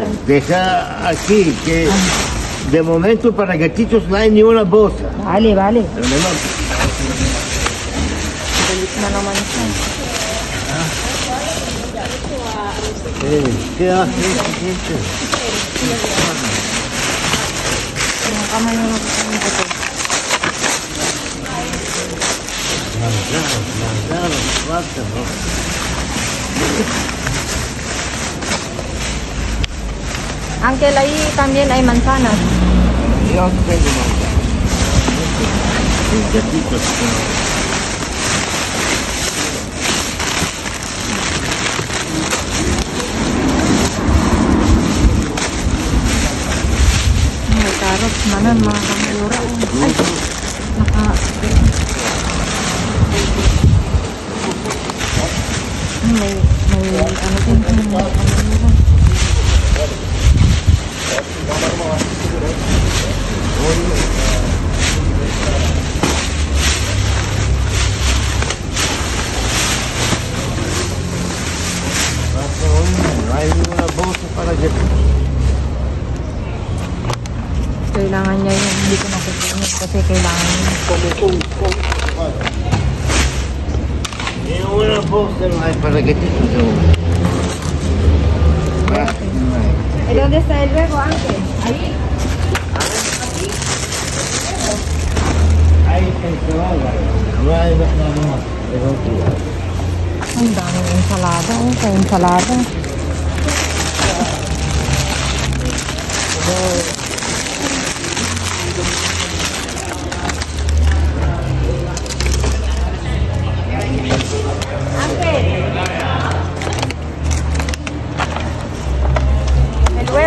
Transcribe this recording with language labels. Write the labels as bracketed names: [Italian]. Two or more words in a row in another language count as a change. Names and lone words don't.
[Spanish] Deja aquí que de momento para gatitos no hay ni una bolsa. Vale, vale. Pero menor. [Filipino] Balik na naman siya. [Spanish] ¿Qué hace? [Filipino] Mga kamayora ko sa mga ito. [Spanish] Ángel, ahí también hay manzanas. Yo tengo manzana. Gatitos. [Filipino] May carrots naman, mga kamayora. Ay, may ano din ang mga kamayora. [Spanish] No hay ninguna bolsa para gatitos. [Filipino] Kailangan niya yun. Hindi ko nakukunin kasi kailangan niya. [Spanish] Ninguna bolsa no hay para gatitos. ¿Y dónde está el huevo, Ángel? Ahí. Hay ensalada. No hay nada más. Es otro. [Filipino] Ang daming ensalada. Sa ensalada. [Spanish] Ángel. El huevo.